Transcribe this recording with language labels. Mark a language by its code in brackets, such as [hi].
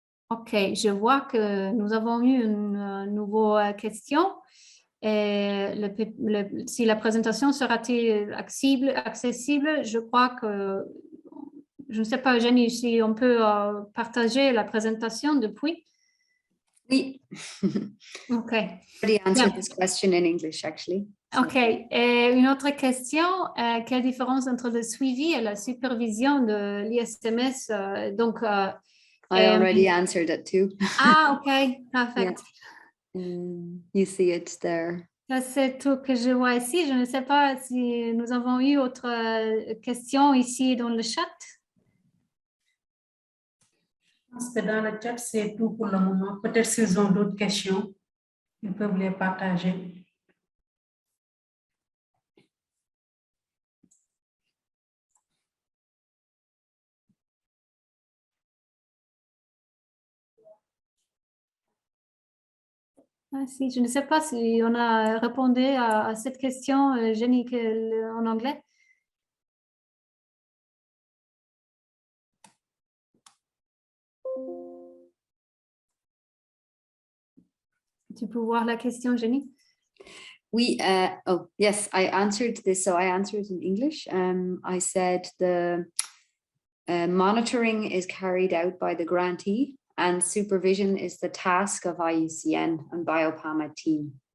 [fr] OK, je vois que nous avons eu une nouvelle question. Si la présentation sera-t-elle accessible, je crois que, je ne sais pas, Jenny, si on peut partager la présentation depuis. Oui. OK. [en] Already answered this question in English, actually. OK. [fr] Et une autre question, quelle différence entre le suivi et la supervision de l'ISMS? Donc, [en] I already answered it too. Ah, OK, perfect. You see it there. [fr] Ça, c'est tout que je vois ici. Je ne sais pas si nous avons eu autre questions ici dans le chat. Je pense que dans le chat, c'est tout pour le moment. Peut-être s'ils ont d'autres questions, ils peuvent les partager. Ah, si, je ne sais pas si on a répondu à cette question, Jenny, en anglais. Tu peux voir la question, Jenny? Oui, [en] oh, yes, I answered this. So I answered in English. I said the monitoring is carried out by the grantee and supervision is the task of IUCN and BioPAMA team.